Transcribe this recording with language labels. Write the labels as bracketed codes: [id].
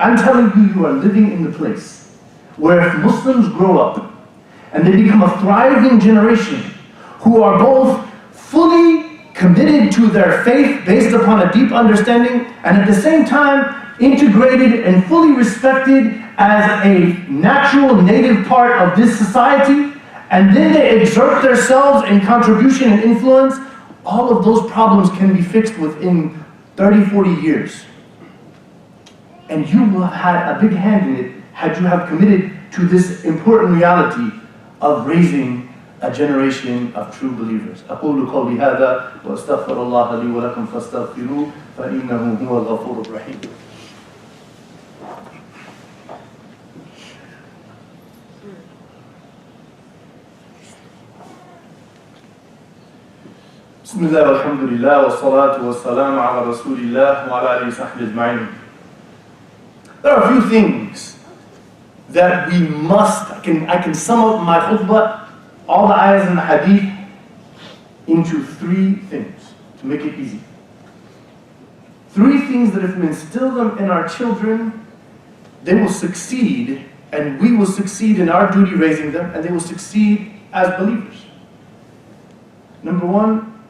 [en] I'm telling you, you are living in the place where if Muslims grow up and they become a thriving generation who are both fully committed to their faith based upon a deep understanding and at the same time integrated and fully respected as a natural native part of this society, and then they exert themselves in contribution and influence, all of those problems can be fixed within 30, 40 years. And you will have had a big hand in it had you have committed to this important reality of raising a generation of true believers. [ar] أقول قولي هذا وأستغفر الله لي ولكم فاستغفروه فإنه هو الغفور الرحيم. بسم الله والحمد لله والصلاة والسلام على رسول الله وعلى آله وصحبه أجمعين. [en] There are a few things that we must, I can sum up my khutbah, all the ayahs in the hadith, into 3 things to make it easy. 3 things that if we instill them in our children, they will succeed, and we will succeed in our duty raising them, and they will succeed as believers. Number 1,